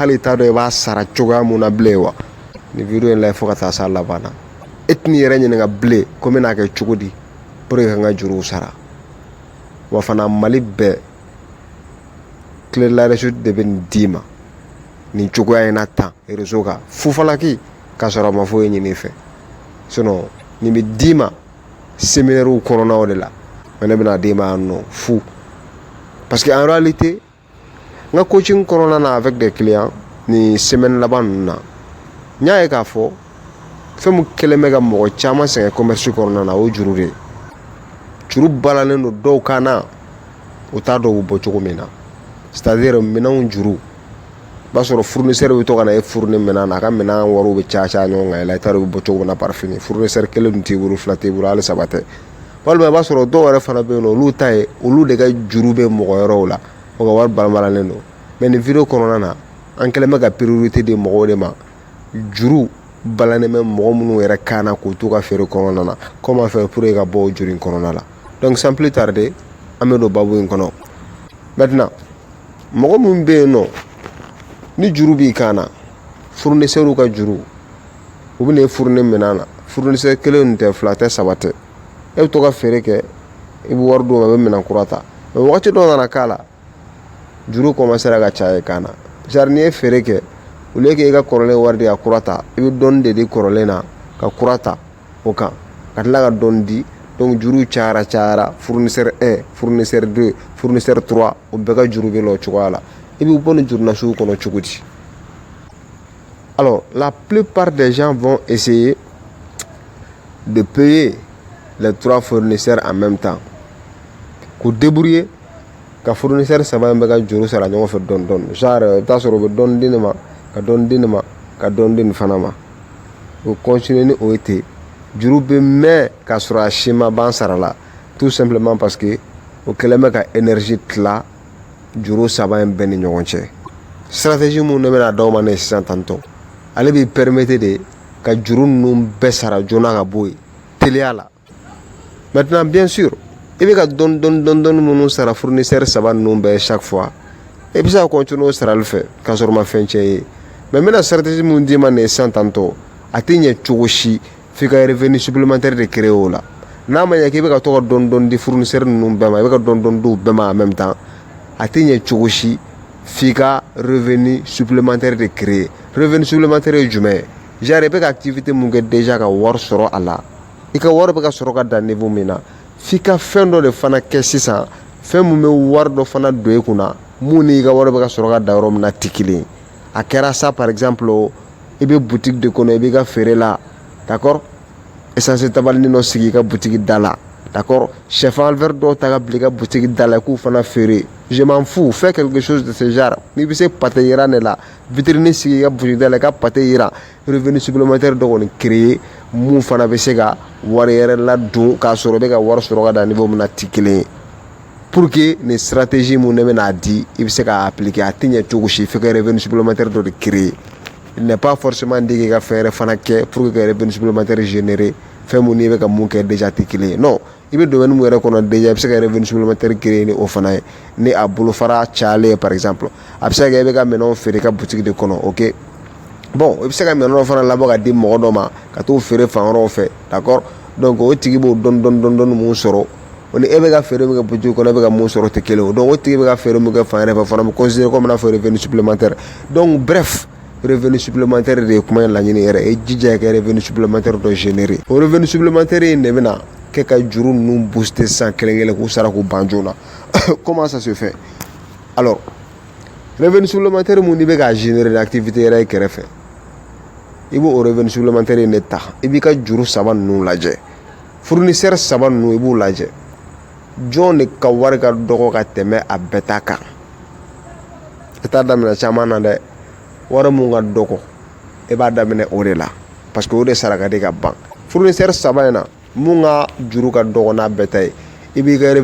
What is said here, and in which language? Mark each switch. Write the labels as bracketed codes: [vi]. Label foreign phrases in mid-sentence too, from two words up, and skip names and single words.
[bm] hali t'a dɔn i b'a sara cogoya mun na bilen wa ni video in lajɛ fo ka taa s'a laban na e tɛn'i yɛrɛ ɲininka bilen ko n bɛna kɛ cogo di [fr] pour que [bm] ka n ka juruw sara wa fana Mali bɛɛ [fr] clé de la réussite [bm] de bɛ nin d'i ma nin cogoya in na tan réseau kan fufalaki k'a sɔrɔ a ma foyi ɲini i fɛ sinon nin bɛ d'i ma séminaire kɔnɔnaw de la mais ne bɛna d'i ma yan nɔ fu [fr] parce que en réalité [bm] n ka coaching kɔnɔna na [fr] avec des clients [bm] ni semaine laban ninnu na n y'a ye k'a fɔ fɛn min kɛlen bɛ ka mɔgɔ caman sɛgɛn commerce kɔnɔna na o ye juru de ye juru balalen don dɔw kan na u t'a dɔn u bɛ bɔ cogo min na [fr] c'est à dire [bm] minɛnw juru i b'a sɔrɔ fournisseur bɛ to ka na e fournir minɛn na a ka minɛn wariw bɛ caya caya ɲɔgɔn kan i la i t'a dɔn u bɛ bɔ cogo min na par fini fournisseur kelen dun t'i bolo fila t'i bolo hali saba tɛ walima i b'a sɔrɔ dɔw yɛrɛ fana bɛ yen nɔ olu ta ye olu de ka juru bɛ mɔgɔ wɛrɛw la o ka wari balamalen don mais nin video kɔnɔna na an kɛlen bɛ ka priorité di mɔgɔw de ma juru balannen bɛ mɔgɔ minnu yɛrɛ kan na k'u to ka feere kɔnɔna na [fr] comment faire pour que [bm] ka bɔ o juru in kɔnɔna la [fr] donc sans plus tarder [bm] an bɛ don babu in kɔnɔ maintenant mɔgɔ min bɛ yen nɔ ni juru b'i kan na fournisseur ka juru u bɛ n'e fournir minɛn na fournisseur kelen tɛ fila tɛ saba tɛ e bɛ to ka feere kɛ i bɛ wari d'u ma i bɛ minɛn kura ta mais wagati dɔ nana k'a la juru commencera ka caya i kan na genre n'i ye feere kɛ [fr] au lieu que [bm] i ka kɔrɔlen wari di ka kura ta i bɛ dɔɔni de di kɔrɔlen na ka kura ta o kan ka tila ka dɔɔni di donc juru cayara fournisseur 1 fournisseur 2 fournisseur 3 o bɛɛ ka juru bɛ la o cogoya la i bɛ bɔ nin juru nasugu kɔnɔ cogo di [fr] alors la plupart des gens vont essayer de payer les 3 fournisseurs en même temps [bm] k'u débrouiller ka fournisseur saba in bɛ ka juru sara ɲɔgɔn fɛ dɔɔni dɔɔni genre i bɛ taa sɔrɔ u bɛ dɔɔni di nin ma ka dɔɔni di nin ma ka dɔɔni di nin fana ma o continuer ni o ye ten juru bɛ mɛn k'a sɔrɔ a si ma ban sara la [fr] tout simplement parce que [bm] o kɛlen bɛ ka énergie tila juru saba in bɛɛ ni ɲɔgɔn cɛ stratégie mun ne bɛna d'aw ma ne sisan tantɔ ale b'i [fr] permettre de [bm] ka juru ninnu bɛɛ sara joona ka bɔ yen teliya la [fr] maintenant bien sûr [bm] i bɛ ka dɔɔni minnu sara fournisseur saba ninnu bɛɛ chaque fois i bɛ se ka continuer o sarali fɛ k'a sɔrɔ ma fɛn tiɲɛ ye mais n bɛna stratégie mun d'i ma nin sisan tantɔ a tɛ ɲɛ cogo si f'i ka [fr] revenu supplémentaire de créer [bm] o la n'a ma ɲɛ k'i bɛ ka to ka dɔɔni di fournisseur ninnu bɛɛ ma i bɛ ka dɔɔni di u bɛɛ ma [fr] en même temps [bm] a tɛ ɲɛ cogo si f'i ka [fr] revenu supplémentaire de créer revenu supplémentaire [bm] ye jumɛn ye genre i bɛ ka activité mun kɛ déjà ka wari sɔrɔ a la i ka wari bɛ ka sɔrɔ ka dan niveau min na f'i ka fɛn dɔ de fana kɛ sisan fɛn mun bɛ wari dɔ fana don i kunna mun ni i ka wari bɛ ka sɔrɔ ka dan yɔrɔ min na tɛ kelen ye a kɛra [fr] ça par exemple [bm] i bɛ boutique de kɔnɔ i b'i ka feere la d'accord essence tabalini dɔ sigi i ka boutique da la d'accord chef envers dɔw ta ka bila i ka boutique da la k'u fana feere [fr] je m'en fous fais quelque chose de ce genre [bm] n'i bɛ se pate yira ne [fr] la vitrine [bm] sigi i ka boutique da la i ka pate yira [fr] revenu supplémentaire [bm] dɔ kɔni créer mun fana bɛ se ka wari yɛrɛ ladon k'a sɔrɔ i bɛ ka wari sɔrɔ ka dan niveau min na tɛ kelen ye [fr] pour que [bm] nin stratégie mun ne bɛna di i bɛ se k'a appliquer a tɛ ɲɛ cogo si f'i ka revenu supplémentaire dɔ de créer [fr] il n'est pas forcément dit [bm] k'i ka fɛn yɛrɛ fana kɛ pour que ka [fr] revenu supplémentaire générer [bm] fɛn mun n'i bɛ ka mun kɛ déjà tɛ kelen ye non i bɛ domaine mun yɛrɛ kɔnɔ déjà i bɛ se ka [fr] revenu supplémentaire créer [bm] ni o fana ye ni a bolofara cayalen ye [fr] par exemple [bm] a bɛ se ka kɛ i bɛ ka minɛnw feere i ka boutique de kɔnɔ [fr] ok bon [bm] i bɛ se ka minɛn dɔ fana labɔ ka di mɔgɔ dɔ ma ka t'o feere fan wɛrɛw fɛ d'accord donc o tigi b'o dɔɔni mun sɔrɔ o ni e bɛ ka feere min kɛ boutique kɔnɔ e bɛ ka mun sɔrɔ tɛ kelen ye donc o tigi bɛ ka feere min kɛ fan yɛrɛ fɛ fana bɛ [fr] considérer comme [bm] i n'a fɔ [fr] revenu supplémentaire donc bref revenu supplémentaire [bm] de ye kuma in laɲini yɛrɛ e jija i ka [fr] revenu supplémentaire [bm] dɔ générer o [fr] revenu supplémentaire [bm] in de bɛna kɛ ka juru ninnu booster sisan kelen k'u sara k'u ban joona [fr] comment ça se fait alors revenu supplémentaire [bm] mun n'i bɛ k'a générer activité yɛrɛ ye kɛrɛfɛ i b'o [fr] revenu supplémentaire [bm] in de ta i b'i ka juru saba ninnu lajɛ fournisseur saba ninnu i b'u lajɛ jɔn de ka wari ka dɔgɔ ka tɛmɛ a bɛɛ ta kan i t'a daminɛ caman na dɛ wari mun ka dɔgɔ i b'a daminɛ o de la [fr] parce que [bm] o de sara ka di ka ban fournisseur saba in na mun ka juru ka dɔgɔ n'a bɛɛ ta ye i b'i ka